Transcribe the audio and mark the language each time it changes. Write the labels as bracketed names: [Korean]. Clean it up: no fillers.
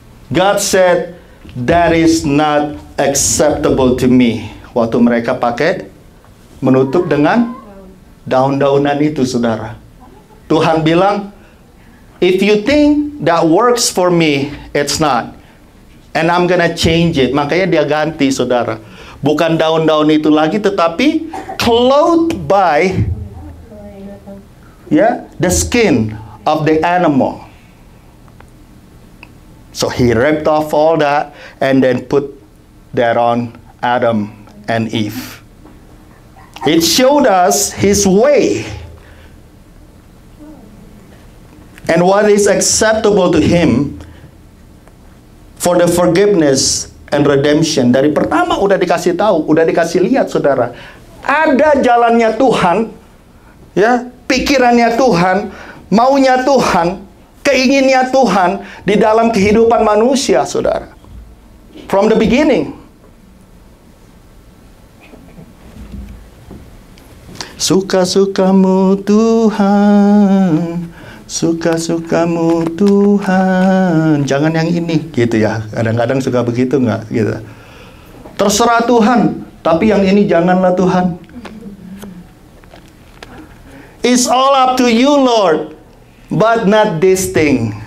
[English] God said, that is not acceptable to me. [Indonesian] Waktu mereka pakai menutup dengan daun-daunan itu, saudara. Tuhan bilang, [English] if you think that works for me, it's not. And I'm gonna change it. [Indonesian] Makanya dia ganti, saudara. Bukan daun-daun itu lagi, tetapi [English] clothed by the skin of the animal. So he ripped off all that and then put that on Adam and Eve. It showed us his way and what is acceptable to him for the forgiveness and redemption. [Indonesian] Dari pertama udah dikasih tahu, udah dikasih lihat, saudara. Ada jalannya Tuhan, pikirannya Tuhan, maunya Tuhan, keinginnya Tuhan di dalam kehidupan manusia, saudara. [English] From the beginning. [Indonesian] Suka-sukamu Tuhan, suka-sukamu Tuhan. Jangan yang ini, gitu ya. Kadang-kadang suka begitu nggak, gitu. Terserah Tuhan, tapi yang ini janganlah Tuhan. [English] It's all up to you, Lord, but not this thing.